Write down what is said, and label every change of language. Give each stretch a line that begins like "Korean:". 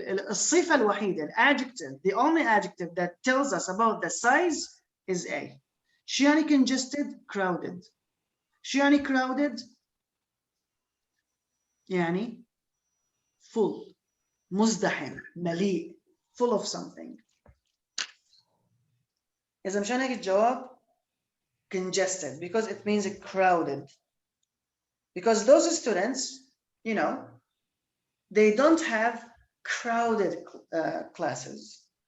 Arabic: الصفة الوحيدة,
English: adjective, the only adjective that tells us about the size is A.
Arabic: شو يعني congested?
English: Crowded.
Arabic: شو يعني crowded?
English: يعني full,
Arabic: مزدحم, مليء,
English: full of something.
Arabic: إذا مشان هيك الجواب
English: congested, because it means crowded. Because those students, you know, they don't have crowded classes.